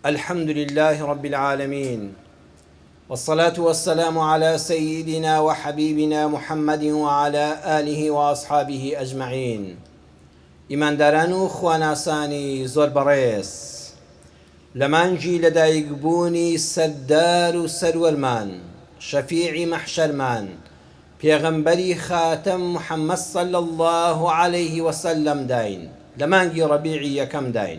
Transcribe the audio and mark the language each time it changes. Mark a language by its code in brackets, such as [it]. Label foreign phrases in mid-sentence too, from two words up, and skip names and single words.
[ar] الحمد لله رب العالمين، والصلاة والسلام على سيدنا وحبيبنا محمد وعلى آله وأصحابه أجمعين. [ckb] إيمان دارانو خواناساني زور بەڕێز لەمانجی لەدایکبوونی سەردار و سەروەرمان شەفیعی مەحشەرمان پێغەمبەری خاتەم محەممەد [ar] صلی الله عليه وسلم [ckb] داین لەمانگی ڕەبیعی یەکەم داین.